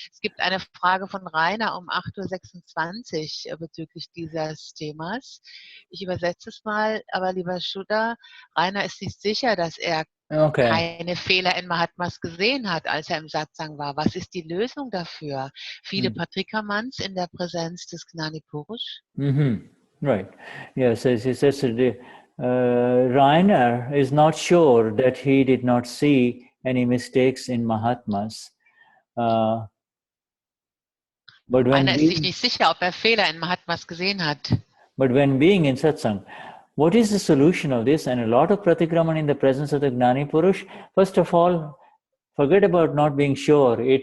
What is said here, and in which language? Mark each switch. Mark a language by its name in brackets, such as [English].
[German] Es gibt eine Frage von Rainer um 8:26 bezüglich dieses Themas. Ich übersetze es mal, aber lieber Shuddha, Rainer ist nicht sicher, dass er keine Fehler in Mahatmas gesehen hat, als er im Satsang war. Was ist die Lösung dafür? Viele Patrikamans in der Präsenz des Gnani Purush? [English] Right. Yes, as he says, Rainer is not sure that he did not see any mistakes in Mahatmas. But when [German] Rainer ist sich nicht sicher, ob er Fehler in Mahatmas gesehen hat. [English] But when being in satsang, what is the solution of this? And a lot of pratikraman in the presence of the Gnani Purush, first of all, forget about not being sure.